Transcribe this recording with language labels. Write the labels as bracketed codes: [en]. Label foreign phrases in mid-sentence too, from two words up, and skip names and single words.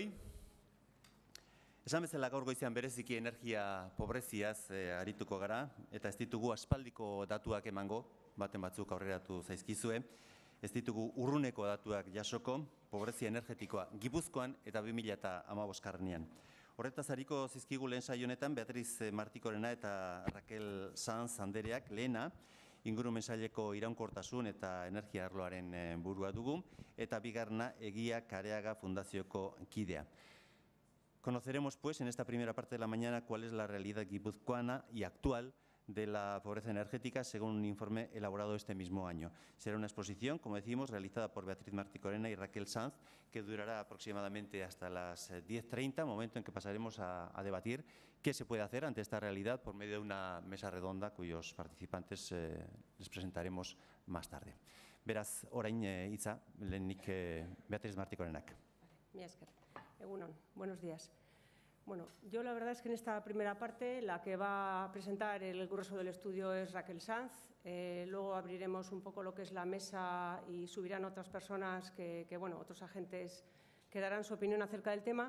[eu] Esan bezala gaur goizean bereziki energia pobreziaz arituko gara, eta ez ditugu aspaldiko datuak emango, baten batzuk aurreratu zaizkizue, ez ditugu urruneko datuak jasoko, pobrezia energetikoa Gipuzkoan eta 2015. Horretaz hariko zizkigu lehen saio honetan Beatriz Martikorena eta Raquel Sanz Andereak lehena, ingurumen saileko iraunkortasun eta energia arloaren burua dugu, eta bigarna Egia Kareaga Fundazioko kidea. [es] Conoceremos, pues, en esta primera parte de la mañana cuál es la realidad guipuzcoana y actual de la pobreza energética según un informe elaborado este mismo año. Será una exposición, como decimos, realizada por Beatriz Martikorena y Raquel Sanz, que durará aproximadamente hasta las 10:30, momento en que pasaremos a debatir qué se puede hacer ante esta realidad por medio de una mesa redonda cuyos participantes les presentaremos más tarde. [eu] Beraz, orain hitza, lehenik Beatriz Martikorenak. Mila esker. Egunon, [es] buenos días. Bueno, yo la verdad es que en esta primera parte la que va a presentar el grueso del estudio es Raquel Sanz. Luego abriremos un poco lo que es la mesa y subirán otras personas otros agentes que darán su opinión acerca del tema.